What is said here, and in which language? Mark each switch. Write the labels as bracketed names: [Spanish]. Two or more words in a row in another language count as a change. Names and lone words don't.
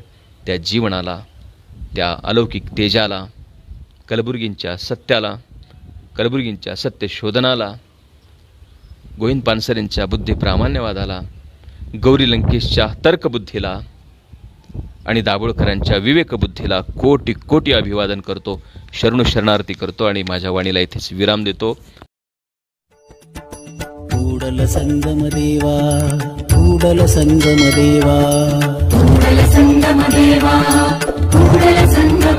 [Marathi] त्या जीवनाला, त्या अलौकिक तेजाला, कलबुर्गींच्या सत्याला, कलबुर्गींच्या सत्य शोधनाला, गोविंद पानसरेंच्या बुद्धी प्रामाण्यवादाला, गौरी लंकेशच्या तर्कबुद्धीला आणि दाभोळकरांच्या विवेकबुद्धीला कोटी कोटी अभिवादन करतो, शरणार्थी करतो आणि माझ्या वाणीला इथेच विराम देतो. [Kannada] ಕೂಡಲ ಸಂಗಮ ದೇವಾ, ಕೂಡಲ ಸಂಗಮ ದೇವಾ, ಕೂಡಲ ಸಂಗಮ ದೇವಾ, ಕೂಡಲ ಸಂಗಮ